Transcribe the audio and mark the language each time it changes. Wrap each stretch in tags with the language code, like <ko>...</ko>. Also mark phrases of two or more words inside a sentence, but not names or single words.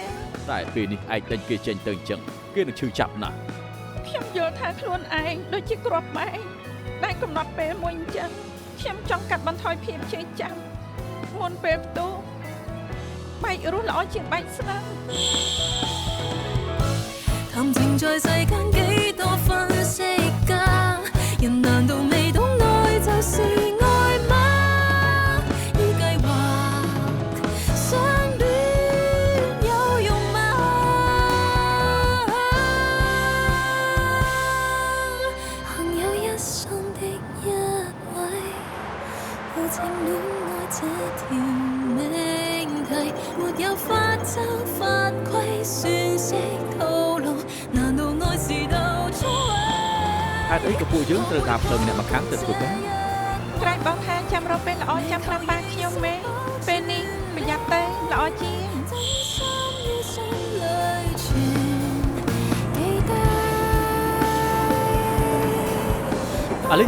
<km>តែពេលនេះឯងដេញគេចេញទៅអញ្ចឹងគេនឹងឈឺចាប់ណាស់ ខ្ញុំយល់ថាខ្លួនឯងដូចជាគ្រាប់បែកដែលកំណត់ពេលមួយអញ្ចឹងខ្ញុំចង់កាត់បន្ថយភាពជឿចាប់មុនពេលផ្ទុះបែករស់ល្អជាងបែកស្នឹង</km> <yue>談情在世間幾多分析家，人難道未懂愛就是愛嗎？依計劃相戀有用嗎？幸有一生的一位，抱情戀愛這條命題，沒有法則法規算式套路，難道愛是到初</yue> <km>ហេតុអីក៏ពួកយើងត្រូវការផ្លូវម្នាក់ម្ខាងទៅធ្វើការ ក្រែងបងថាចាំរកពេលល្អចាំប្រាប់ប៉ាខ្ញុំមែនពេលនេះប្រយ័ត្នទៅល្អជាង</km> <yue>真心於心裏存，記得</yue> <km>អាលីស</km>